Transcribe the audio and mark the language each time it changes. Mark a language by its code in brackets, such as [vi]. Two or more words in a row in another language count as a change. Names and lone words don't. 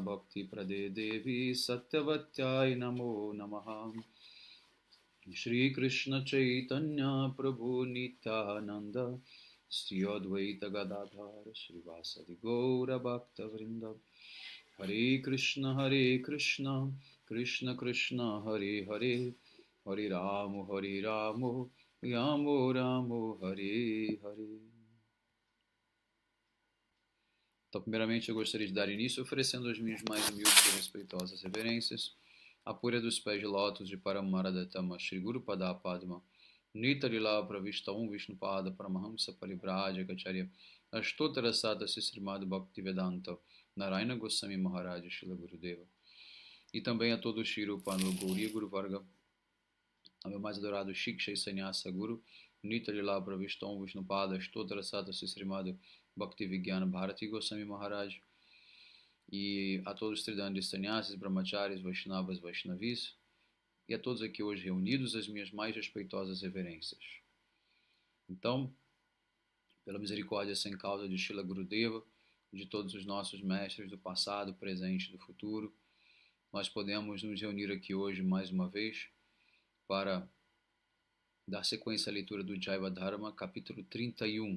[sa] भक्ति प्रदे देवी सत्यवत्यै नमो नमः श्री कृष्ण चैतन्य प्रभु नित्यानन्द श्री अद्वैत गदाधर श्री वासादि गौर भक्त वृन्द हरे कृष्ण कृष्ण कृष्ण हरे हरे हरे रामो रामो रामो हरे हरे. [pt] Então, primeiramente, eu gostaria de dar início oferecendo as minhas mais humildes e respeitosas reverências à pura dos pés de lótus de Paramaradhatama Shri Guru Pada Padma Nitarila Pravishta Vishnupada Paramahamsa Paribraja Kacharya Ashtotara Sata Sisrimad Bhaktivedanta Narayana Goswami Maharaj Shila Gurudeva. E também a todo o Shri Rupa Gauri Guru Varga, ao meu mais adorado Shiksha Sanyasa Guru Nitarila Pravishta Vishnupada Ashtotara Sata Sisrimad Bhaktivigyana Bharati Goswami Maharaj, e a todos os Tridandis Sannyasis, Brahmacharis, Vaishnavas, Vaishnavis, e a todos aqui hoje reunidos, as minhas mais respeitosas reverências. Então, pela misericórdia sem causa de Shila Gurudeva, de todos os nossos mestres do passado, presente e do futuro, nós podemos nos reunir aqui hoje mais uma vez para dar sequência à leitura do Jaiva Dharma, capítulo 31.